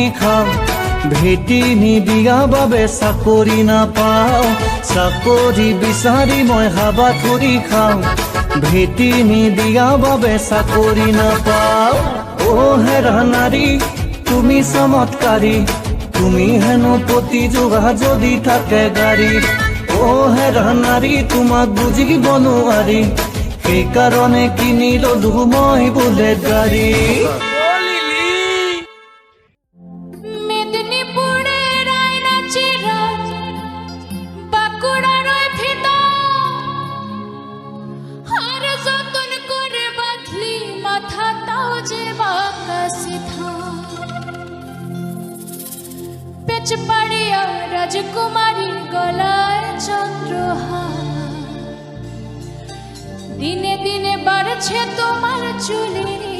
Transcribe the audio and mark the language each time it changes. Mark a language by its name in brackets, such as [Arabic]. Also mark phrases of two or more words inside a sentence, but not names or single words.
[Assamese] খাওঁ ভেটি নিদিয়া বাবে চাকৰি নাপাওঁ চাকৰি বিচাৰি মই হাবা থুৰি খাওঁ ভেটি নিদিয়া বাবে চাকৰি নাপাওঁ ও হেৰা নাৰী তুমি চমৎকাৰী তুমি হেনো পতি যোৱা যদি থাকে গাড়ী ও হেৰা নাৰী তোমাক বুজিব নোৱাৰি সেইকাৰণে কিনি ললো মই বুলেট গাড়ী [Bangla] মেদিনীপুরের আয়নাচিরা বাঁকুড়ার ভিতর আর যতন করে বাঁধলি মাথা তাও যে বাঁকা সিধা পেচ পাড়িয়া রাজকুমারীর গলায় চন্দ্রহার দিনে দিনে বাড়ছে তোমার চুলে